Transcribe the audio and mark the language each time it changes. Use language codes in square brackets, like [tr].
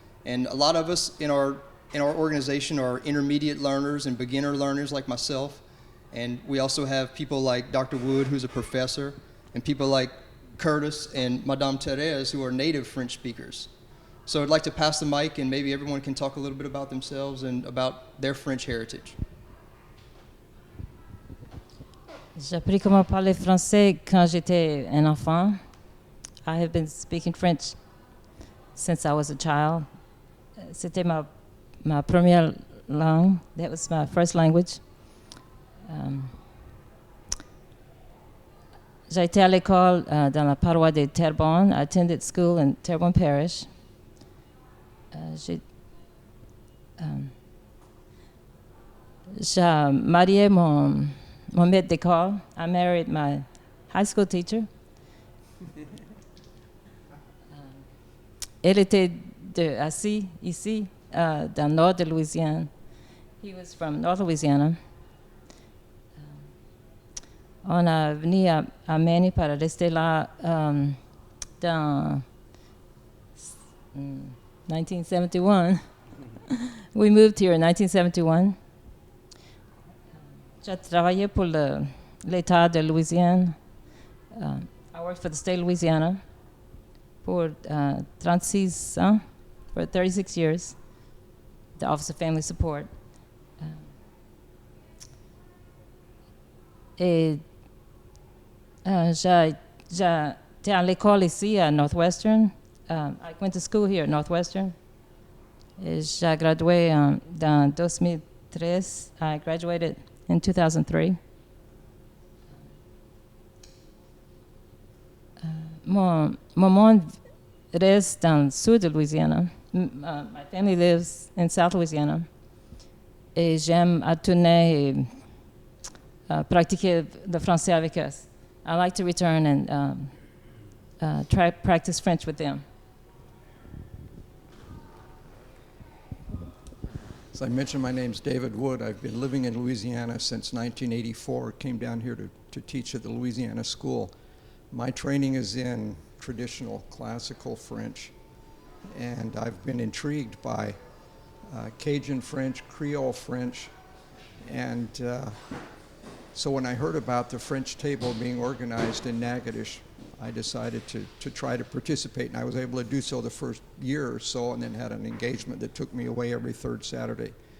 [en] And a lot of us in our organization are intermediate learners and beginner learners like myself. And we also have people like Dr. Wood, who's a professor, and people like Curtis and Madame Therese, who are native French speakers. So I'd like to pass the mic, and maybe everyone can talk a little bit about themselves and about their French heritage. [fr] J'ai appris comment parler français quand j'étais un enfant. [en] I have been speaking French since I was a child. [fr] C'était ma première langue. [en] That was my first language. [fr] J'ai été à l'école dans la paroisse de Terrebonne. [en] I attended school in Terrebonne Parish. [fr] J'ai marié mon maître d'école. [en] I married my high school teacher. [fr] Elle était assis ici, dans le nord de Louisiane. [en] He was from North Louisiana. [fr] On a venu à Maine pour rester là dans 1971. [en] We moved here in 1971. [fr] J'ai travaillé pour l'État de Louisiane. [en] I worked for the state of Louisiana for [fr] 36 ans, [en] for 36 years, the Office of Family Support. [fr] Et j'étais à l'école ici à Northwestern. [en] I went to school here at Northwestern. [fr] Et j'ai gradué dans 2013. [en] I graduated in 2003. [fr] Mon monde reste dans le sud de Louisiana. [en] My family lives in South Louisiana. [fr] Et j'aime tourner et pratiquer le français avec eux. [en] I like to return and try practice French with them. As I mentioned, my name's David Wood. I've been living in Louisiana since 1984. Came down here to teach at the Louisiana School. My training is in traditional classical French, and I've been intrigued by Cajun French, Creole French, and so when I heard about the French table being organized in Natchitoches, I decided to try to participate, and I was able to do so the first year or so, and then had an engagement that took me away every third Saturday.